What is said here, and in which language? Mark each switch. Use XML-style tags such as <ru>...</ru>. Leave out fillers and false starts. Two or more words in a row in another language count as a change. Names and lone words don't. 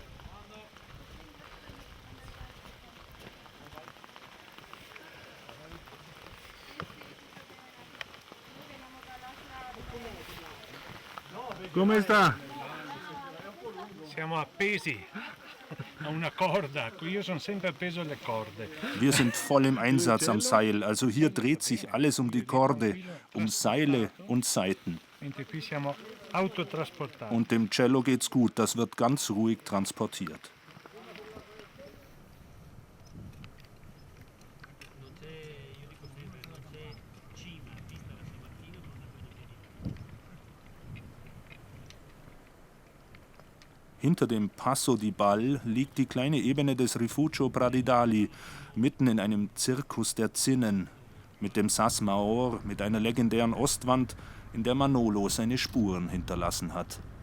<it>Come sta? Siamo appesi a una corda. Io sono sempre appeso alle corde.</it> <de>Wir sind voll im Einsatz am Seil, also hier dreht sich alles um die Korde, um Seile und Saiten. Und dem Cello geht's gut, das wird ganz ruhig transportiert. Hinter dem Passo di Ball liegt die kleine Ebene des Rifugio Pradidali, mitten in einem Zirkus der Zinnen, mit dem Sas Maor, mit einer legendären Ostwand, in der Manolo seine Spuren hinterlassen hat.</de>